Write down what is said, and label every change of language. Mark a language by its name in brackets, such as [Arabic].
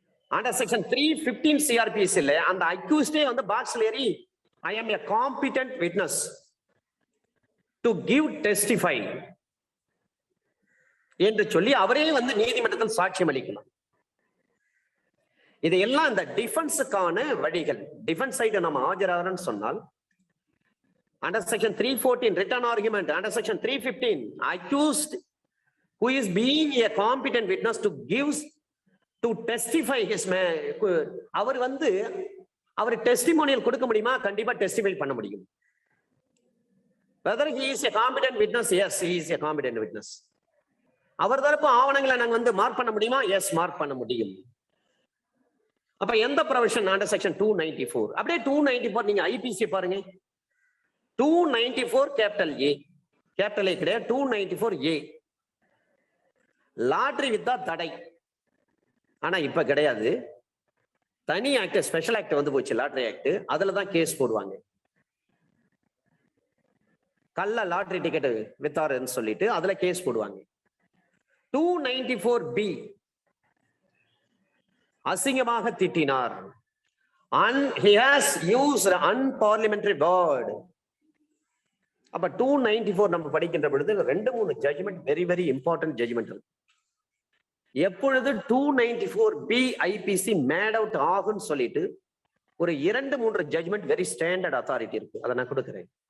[Tamil] Under section 315 சிஆர்பிசில அந்த அக்யூஸ்டே பாக்ஸ்ல ஏறி [English] I am a competent witness to give testify [Tamil] என்று சொல்லி அவரே நீதிமன்றத்தில் சாட்சியம் அளிக்கலாம். இதையெல்லாம் இந்த டிஃபென்ஸுக்கான வழிகள். டிஃபென்ஸ் சைடு நம்ம ஆஜராகிறோம்னு சொன்னால் [English] Under section 314, written argument. Under section 315, accused who is being a competent witness to testify his [Tamil] அவர் வந்து அவர் டெஸ்டிமோனியல் கொடுக்க முடியுமா? கண்டிப்பா டெஸ்டிஃபை பண்ண முடியும். [English] Whether he is a competent witness, yes, he is a competent witness. [Tamil] அவர் தரப்பு ஆவணங்களை நாங்க வந்து மார்க் பண்ண முடியுமா? எஸ், மார்க் பண்ண முடியும். அப்ப எந்த ப்ரொவிஷன்? Under section 294. அப்படியே 294 நீங்க ஐபிசி பாருங்க. 294 கேபிட்டல் ஏ, கேபிட்டல் ஏ கிடையாது, 294 ஏ. லாட்டரி வித்தா தடை. ஆனா இப்ப கிடையாது, தனி ஆக்ட், ஸ்பெஷல் ஆக்ட் வந்து போச்சு, லாட்டரி ஆக்ட். அதுலதான் கேஸ் போடுவாங்க. கள்ள லாட்டரி டிக்கெட் வித்தாருன்னு சொல்லிட்டு அதுல கேஸ் போடுவாங்க. 294 பி, அசிங்கமாக திட்டினார். [English] He has used unparliamentary word. [Tamil] அப்ப 294 நம்ம படிக்கின்ற பொழுது 2-3 judgement [English] very very important judgment [Tamil] இருக்கு. எப்பொழுது 294 பி ஐபிசி மேட் அவுட் ஆகும்னு சொல்லிட்டு ஒரு 2-3 ஜட்ஜ்மெண்ட் [English] very standard authority [Tamil] இருக்கு, அதை நான் கொடுக்கிறேன்.